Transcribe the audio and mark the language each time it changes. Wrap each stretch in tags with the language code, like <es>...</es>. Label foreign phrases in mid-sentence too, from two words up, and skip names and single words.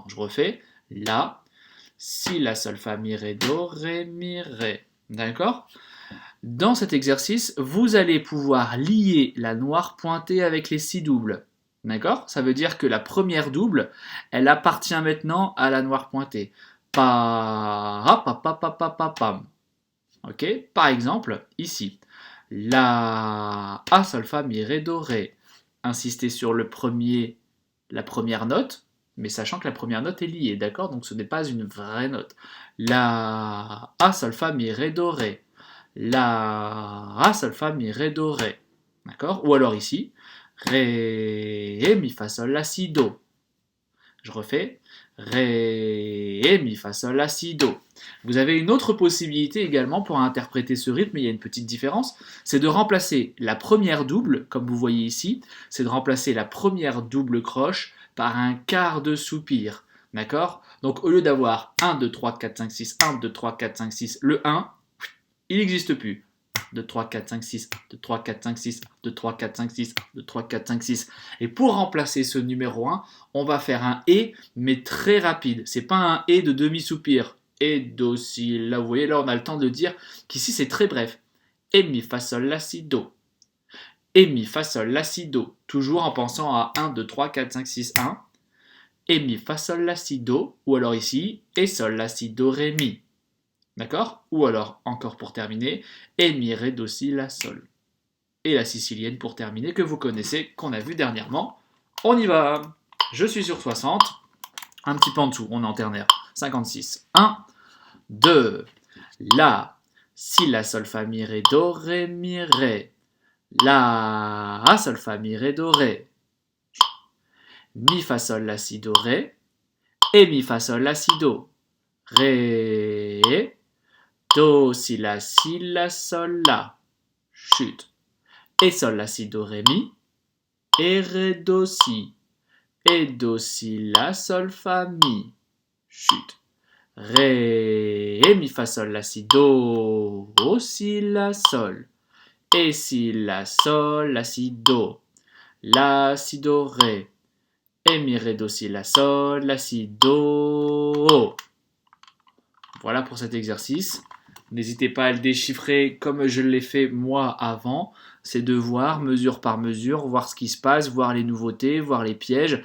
<fr>Je refais. La, Si, La, Sol, Fa, Mi, Ré, Do, Ré, Mi, Ré. D'accord? Dans cet exercice, vous allez pouvoir lier la noire pointée avec les 6 doubles. D'accord? Ça veut dire que la première double, elle appartient maintenant à la noire pointée. Pa, pa, pa, pa, pa, pa, pam. Ok? Par exemple, ici, la, A, sol, fa, mi, ré, do, ré. Insistez sur la première note, mais sachant que la première note est liée, d'accord? Donc ce n'est pas une vraie note. La, A, sol, fa, mi, ré, do, ré. La, sol, fa, mi, ré, do, ré. D'accord? Ou alors ici, ré, mi, fa, sol, la, si, do. Je refais, ré, mi, fa, sol, la, si, do. Vous avez une autre possibilité également pour interpréter ce rythme, il y a une petite différence, c'est de remplacer la première double, comme vous voyez ici, c'est de remplacer la première double croche par un quart de soupir. D'accord? Donc au lieu d'avoir 1, 2, 3, 4, 5, 6, 1, 2, 3, 4, 5, 6, le 1, il n'existe plus. 2, 3, 4, 5, 6, 2, 3, 4, 5, 6, 2, 3, 4, 5, 6, 2, 3, 4, 5, 6. Et pour remplacer ce numéro 1, on va faire un et, mais très rapide. C'est pas un et de demi-soupir. Et, do, si, là, vous voyez, là, on a le temps de dire qu'ici, c'est très bref. Et, mi, fa, sol, la, si, do. Et, mi, fa, sol, la, si, do. Toujours en pensant à 1, 2, 3, 4, 5, 6, 1. Et, mi, fa, sol, la, si, do. Ou alors ici, et, sol, la, si, do, ré, mi. D'accord? Ou alors, encore pour terminer, et mi, ré, do, si, la, sol. Et la sicilienne pour terminer, que vous connaissez, qu'on a vu dernièrement. On y va! Je suis sur 60, un petit peu en dessous, on est en ternaire. 56. 1, 2, La, Si, La, Sol, Fa, Mi, Ré, Do, Ré, Mi, Ré. La, Sol, Fa, Mi, Ré, Do, Ré. Mi, Fa, Sol, La, Si, Do, Ré. Et Mi, Fa, Sol, La, Si, Do. Ré. Do, Si, La, Sol, La. Chute. Et Sol, La, Si, Do, Ré, Mi. Et Ré, Do, Si. Et Do, Si, La, Sol, Fa, Mi. Chute. Ré, mi, fa, sol, la, si, do, si, la, sol. Et si, la, sol, la, si, do. La, si, do, ré. Et mi, ré, do, si, la, sol, la, si, do. Voilà pour cet exercice. N'hésitez pas à le déchiffrer comme je l'ai fait moi avant. C'est de voir mesure par mesure, voir ce qui se passe, voir les nouveautés, voir les pièges.</fr>